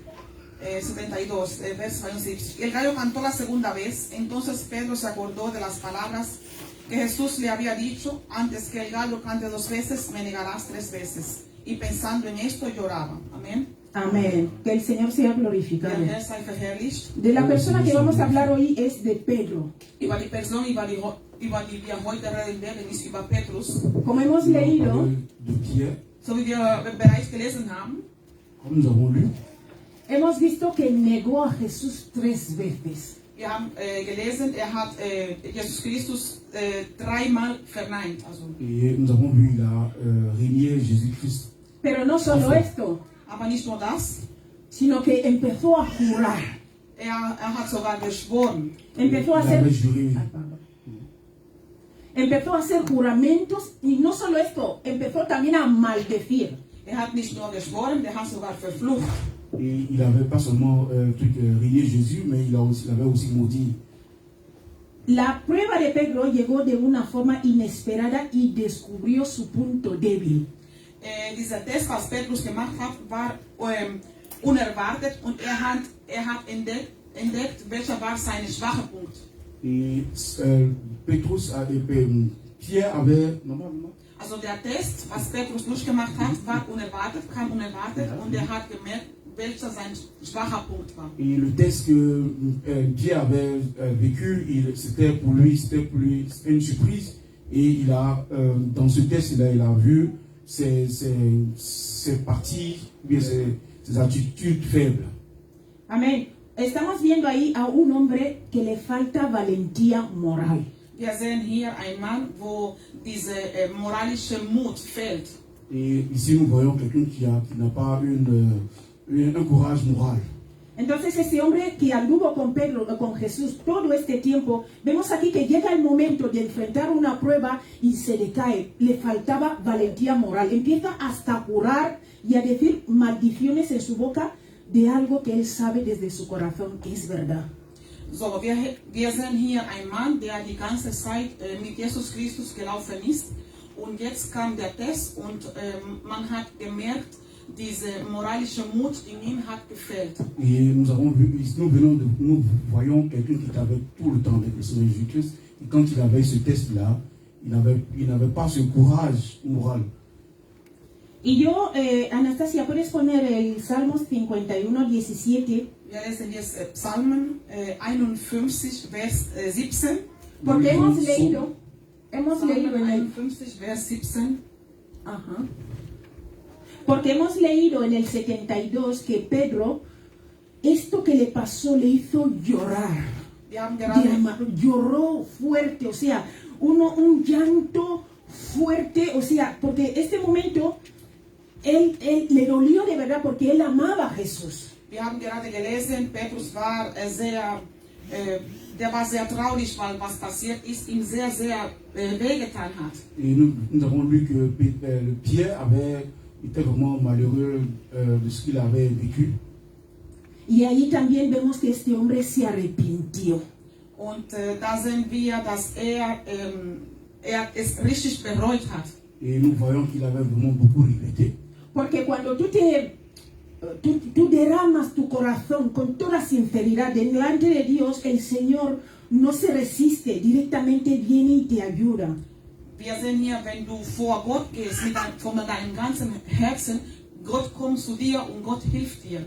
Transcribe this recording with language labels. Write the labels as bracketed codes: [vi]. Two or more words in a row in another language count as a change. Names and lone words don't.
[es] 72, vers 71. El gallo cantó la segunda vez, entonces Pedro se acordó de las palabras que Jesús le había dicho, antes que el gallo cante 2 veces, me negarás 3 veces. Y pensando en esto lloraba. Amén. Amén. Que el Señor sea glorificado. [de] Der Herr sei verherrlicht. [es] De la persona que vamos a hablar hoy es de Pedro. [de] Über die Person, über die wir heute reden werden, ist über Petrus. [es] Como hemos leído, [fr] De Pierre, [de] So wie wir bereits gelesen haben, [fr] comme nous avons lu, [es] hemos visto que negó a Jesús 3 veces. [de] wir haben gelesen, hat Jesus Christus 3-mal verneint. Also, [fr] et nous avons vu, il a régné Jésus-Christ. [es] Pero no solo esto, [de] aber nicht nur das, [es] sino que empezó a jurar. [de] hat sogar geschworen. [es] Empezó a [fr] Il [es] hacer, [fr] avait juré. [es] empezó a hacer juramentos y no solo esto, empezó también a maldecir. [de] Hat nicht nur geschworen, hat sogar verflucht. [fr] Et il n'avait pas seulement régné Jésus, mais il avait aussi maudit. [es] La prueba de Pedro llegó de una forma inesperada y descubrió su punto débil. [de] Dieser Test, was Petrus gemacht hat, war unerwartet und er hat entdeckt, welcher war sein schwacher Punkt. [fr] Et Pierre avait, normalement, [de] Also der Test, was Petrus durchgemacht hat, kam unerwartet und er hat gemerkt, welcher sein schwacher Punkt war. [fr] et le test que Pierre avait vécu, c'était pour lui une surprise. Et il a, dans ce test-là, il a vu ses parties, bien ses attitudes faibles. [es] Amén. Estamos viendo ahí a un hombre que le falta valentía moral. [de] Wir sehen hier einen Mann, wo diese moralische Mut fehlt. [fr] Et ici, nous voyons quelqu'un qui n'a pas un courage moral. [es] Entonces ese hombre que anduvo con Pedro, con Jesús todo este tiempo, vemos aquí que llega el momento de enfrentar una prueba y se le cae. Le faltaba valentía moral. Empieza hasta a jurar y a decir maldiciones en su boca de algo que él sabe desde su corazón que es verdad. [de] So, wir sehen hier einen Mann, der die ganze Zeit mit Jesus Christus gelaufen ist. Und jetzt kam der Test und man hat gemerkt, diese moralische Mut in ihm hat gefehlt. [fr] Et nous voyons quelqu'un qui avait tout le temps avec le Seigneur Jésus-Christ. Et quand il avait ce test-là, il n'avait pas ce courage moral. [es] Y yo, Anastasia, ¿puedes poner el Salmos 51, 17? [de] Wir lesen jetzt Psalmen 51, Vers 17. [es] Porque hemos leído en el [de] 51, Vers 17. [es] Ajá. Porque hemos leído en el 72 que Pedro, esto que le pasó le hizo llorar. Lloró fuerte, o sea, un llanto fuerte, o sea, porque este momento él le dolió de verdad porque él amaba a Jesús. [de] Wir haben gerade gelesen, Petrus war der war sehr traurig, weil was passiert ist, ihm sehr wehgetan hat. [fr] Et nous avons lu que Pierre avait était vraiment malheureux de ce qu'il avait vécu. [es] Y ahí también vemos que este hombre se arrepintió. [de] Und da sehen wir, dass er es richtig bereut hat. [fr] Et nous voyons qu'il avait vraiment beaucoup regretté. [es] Porque cuando tú derramas tu corazón con toda sinceridad delante de Dios, el Señor no se resiste, directamente viene y te ayuda. [de] Wir sehen hier, wenn du vor Gott gehst, von deinem ganzen Herzen, Gott kommt zu dir und Gott hilft dir.